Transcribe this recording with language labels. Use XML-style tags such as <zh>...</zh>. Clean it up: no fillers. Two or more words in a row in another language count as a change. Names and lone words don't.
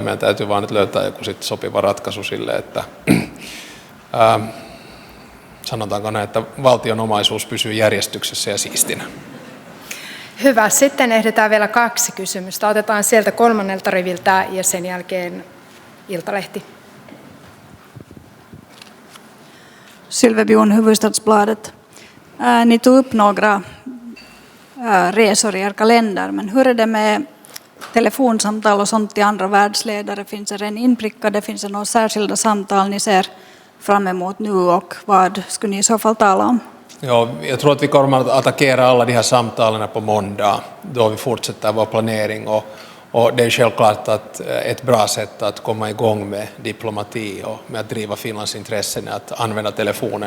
<fi>Meidän täytyy vaan nyt löytää joku sitten sopiva ratkaisu sille, että sanotaanko näin, että valtion omaisuus pysyy järjestyksessä ja siistinä. Hyvä. Sitten ehditään vielä 2 kysymystä. Otetaan sieltä 3. riviltä ja sen jälkeen Iltalehti.</fi> <sv>Sylve Bjorn, Hufvudstadsbladet. Ni tog upp några resor i er kalender, men hur är det med telefonsamtal och sånt till andra världsledare? Finns det en inprickade, finns det några särskilda samtal ni ser fram emot nu och vad skulle ni i så fall tala om? Ja, jag tror att vi kommer att attackera alla de här samtalen på måndag då vi fortsätter vår planering och det är självklart att ett bra sätt att komma igång med diplomati och med att driva Finlands intressen är att använda telefonen.</sv>